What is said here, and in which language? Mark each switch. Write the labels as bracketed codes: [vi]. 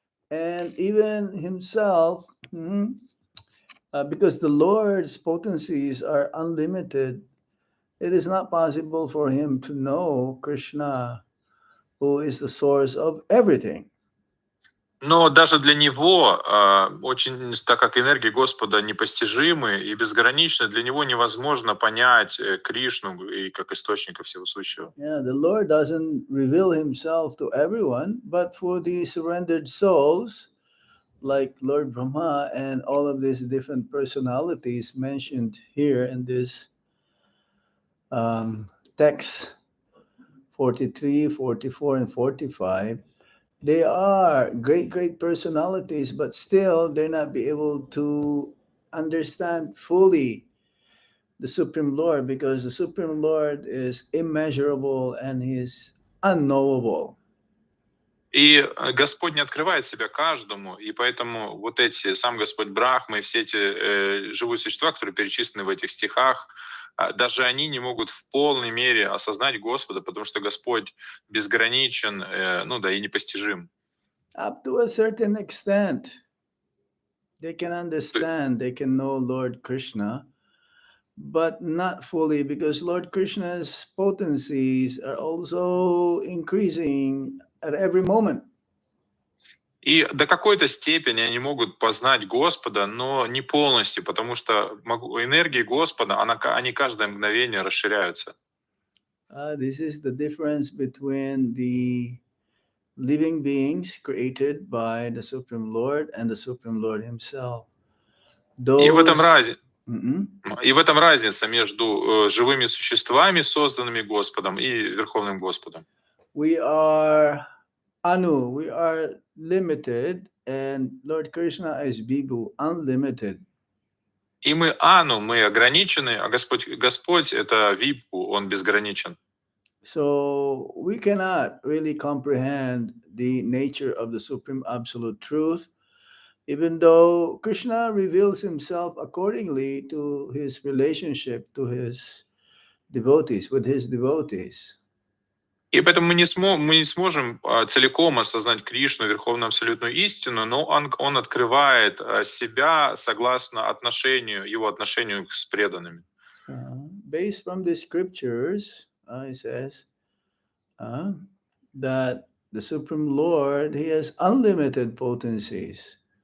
[en] And even himself, because the Lord's potencies are unlimited, it is not possible for him to know Krishna, who is the source of everything. [ru] Но даже для него, так как энергии Господа непостижимы и безграничны, для него невозможно понять Кришну и как источника всего сущего. [en] Yeah, the Lord doesn't reveal himself to everyone, but for the surrendered souls, like Lord Brahma and all of these different personalities mentioned here in this text 43, 44, and 45, they are great personalities, but still they're not be able to understand fully the Supreme Lord, because the Supreme Lord is immeasurable and He's unknowable. [ru] И Господь не открывает себя каждому, и поэтому вот эти, сам Господь Брахма и все эти живые существа, которые перечислены в этих стихах, даже они не могут в полной мере осознать Господа, потому что Господь безграничен, ну да, и непостижим. [en] Up to a certain extent, they can understand, they can know Lord Krishna, but not fully, because Lord Krishna's potencies are also increasing at every moment. [ru] И до какой-то степени они могут познать Господа, но не полностью, потому что энергии Господа, они каждое мгновение расширяются. [en] This is the difference between the living beings created by the Supreme Lord and the Supreme Lord Himself. [ru] И в этом [en] Those [ru] И в этом разница между живыми существами, созданными Господом, и Верховным Господом. [en] we are Anu, we are limited, and Lord Krishna is Vibhu, unlimited. [ru] И мы Ану, мы ограничены, а Господь это Випу, Он безграничен. [en] So we cannot really comprehend the nature of the Supreme Absolute Truth, even though Krishna reveals himself accordingly to his relationship to his devotees, with his devotees. [ru] И поэтому мы не сможем целиком осознать Кришну, Верховную Абсолютную Истину, но Он открывает себя согласно Его отношению с преданными. [en] Based from the scriptures, it says that the Supreme Lord, He has unlimited potencies.